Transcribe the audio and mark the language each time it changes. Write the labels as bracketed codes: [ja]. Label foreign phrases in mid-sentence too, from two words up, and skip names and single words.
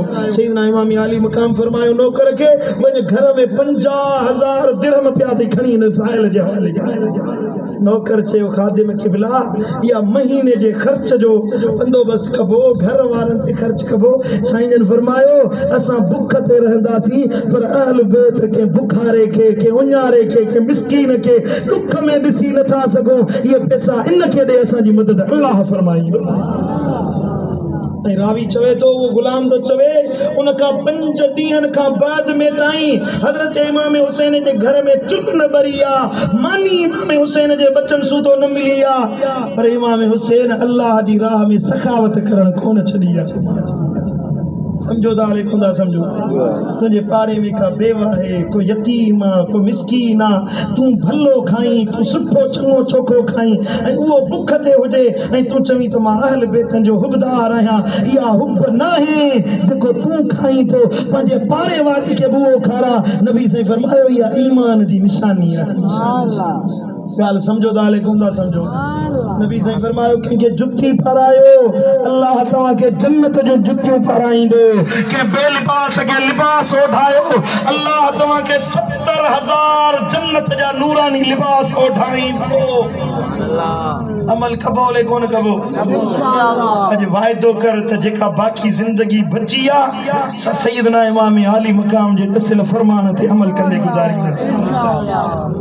[sd] सैयदना इमाम अली मक़ाम फरमायो नौकर खे वञ घर में 50,000 दिरहम पिया थी खणी हिन साहिल जे हवाले कयो। नौकर चयो ख़ादिम क़िबला या महीने जे ख़र्च जो बंदोबस्त कबो, घर वारनि ते ख़र्च कबो। साईं जन फरमायो असां बुख ते रहंदासीं पर अहल बैत के बुखारे के उन्यारे के मिस्कीन के दुख में ॾिसी नथा सघूं, इहे पैसा इन खे ॾे असांजी मदद अल्लाह फरमाईंदो। ऐं रावी चवे तो वो गुलाम तो चवे उन का 5 ॾींहंनि खां बाद में ताईं हज़रत इमाम हुसैन जे घर में चुल्ह न ॿरी आहे, मानी इमाम हुसैन जे बचन सूदो न मिली आहे, पर इमाम हुसैन अल्लाह जी राह में सखावत करण कोन छॾी आहे। समझो दाले खुदा समझो, तुझे पाड़े में का बेवा है, कोई यतीम आ, कोई मिस्कीन आ, तू भलो खाई, तू सुठो चंगो चोखो खाई ऐं उहो बुख ते हुजे ऐं तू चवी त मां अहल बैतन जो हुबदार आहियां, इहा हुब नाहे जेको तू खाई थो पंहिंजे पाड़े वारे खे बि उहो खारा। नबी साईं फरमायो इहा ईमान जी निशानी आहे। ॻाल्हि समझो दाले खुदा समझो। नबी साईं फरमायो कंहिंखे जुती पारायो अल्लाह तव्हांखे जन्नत जो जुतियूं पाराईंदो, के बेलिबास खे लिबास ओढ़ायो अल्लाह तव्हांखे 70,000 जन्नत जा नूरानी लिबास ओढ़ाईंदो। अमल कबो ले कोन कबो? अॼु वाइदो कर त जेका बाक़ी ज़िंदगी बची आहे सा सैयदना इमाम अली मक़ाम जे दसिल फरमान ते अमल कंदे गुज़ारींदासीं।